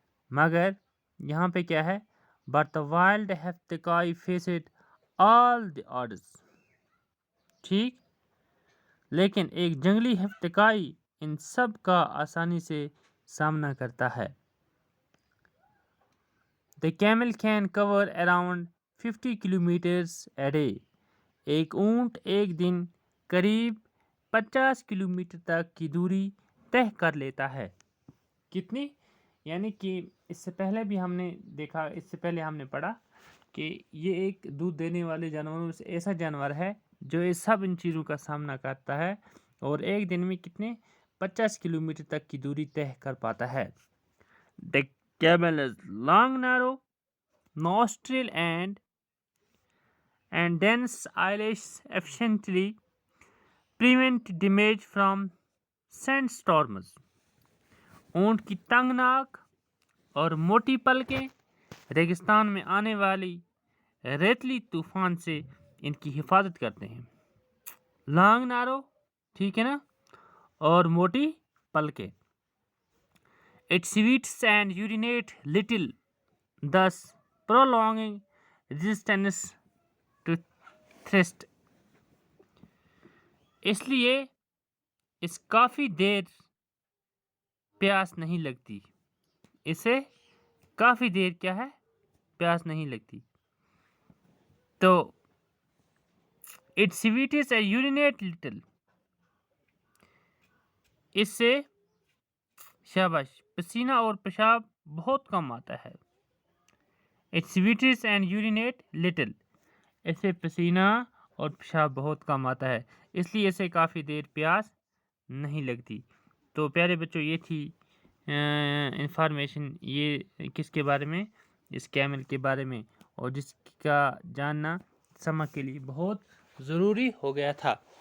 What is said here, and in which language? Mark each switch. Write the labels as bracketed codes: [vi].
[ur] مگر یہاں پہ کیا ہے؟ [en] but the wild heptacoi faced all the odds. [ur] ٹھیک. لیکن ایک جنگلی ہپتکائی ان سب کا آسانی سے سامنا کرتا ہے. [en] The camel can cover around 50 kilometers a day. [ur] ایک اونٹ ایک دن قریب 50 کلومیٹر تک کی دوری طے کر لیتا ہے. کتنی؟ یعنی کہ اس سے پہلے ہم نے پڑھا کہ یہ ایک دودھ دینے والے جانوروں سے ایسا جانور ہے جو یہ سب ان چیزوں کا سامنا کرتا ہے اور ایک دن میں کتنے 50 کلومیٹر تک کی دوری طے کر پاتا ہے. [en] The camel's long narrow nostril and dense eyelash efficiently prevent damage from sandstorms. [ur] اونٹ کی تنگ ناک اور موٹی پلکیں ریگستان میں آنے والی ریتلی طوفان سے ان کی حفاظت کرتے ہیں. [en] long narrow [ur] ٹھیک ہے نا، اور موٹی پلکیں. [en] It sweats and urinate little, thus prolonging resistance to thirst. [ur] اس لیے اس کافی دیر پیاس نہیں لگتی. اسے کافی دیر کیا ہے؟ پیاس نہیں لگتی. [en] تو it sweats and urinate little. [ur] اس سے شاباش پسینہ اور پیشاب بہت کم آتا ہے. [en] It sweats and urinate little. [ur] اس سے پسینہ اور پیشاب بہت کم آتا ہے، اس لیے اسے کافی دیر پیاس نہیں لگتی. تو پیارے بچوں، یہ تھی انفارمیشن، یہ کس کے بارے میں؟ اس کیمل کے بارے میں، اور جس کا جاننا سما کے لیے بہت ضروری ہو گیا تھا.